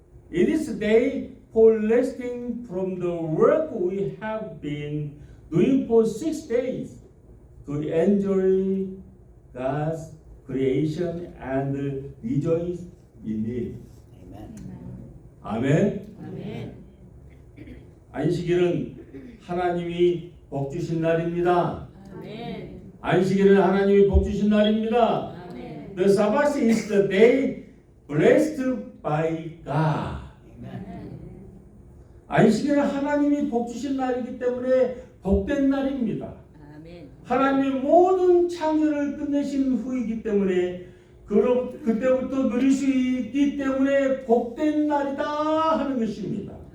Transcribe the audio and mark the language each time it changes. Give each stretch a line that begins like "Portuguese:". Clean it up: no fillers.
English: It is a day for resting from the work we have been doing for 6 days to enjoy God's creation and rejoice in it.
Korean: 아멘. 안식일은 하나님이 복 주신 날입니다. 안식일은 하나님이 복 주신 날입니다.
English: The Sabbath is the day blessed by God.
Korean: 안식일은 하나님이 복 주신 날이기 때문에 복된 날입니다. 하나님의 모든 창조를 끝내신 후이기 때문에 그때부터 누릴 수 있기 때문에 복된 날이다 하는 것입니다.